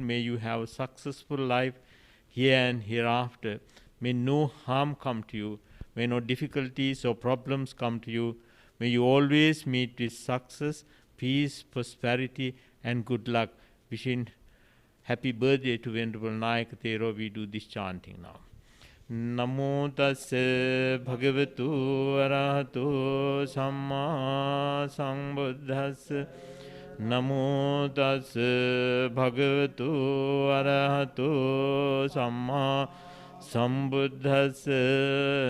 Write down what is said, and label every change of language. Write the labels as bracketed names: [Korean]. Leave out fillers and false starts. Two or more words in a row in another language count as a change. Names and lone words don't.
[English] May you have a successful life here and hereafter. May no harm come to you. May no difficulties or problems come to you. May you always meet with success, peace, prosperity and good luck. Wishing happy birthday to Venerable Nayaka Thero. We do this chanting now. [Pali] Namo tassa bhagavatu arahato samma sambuddhassa. Namo tassa bhagavatu arahato samma sambuddhassa.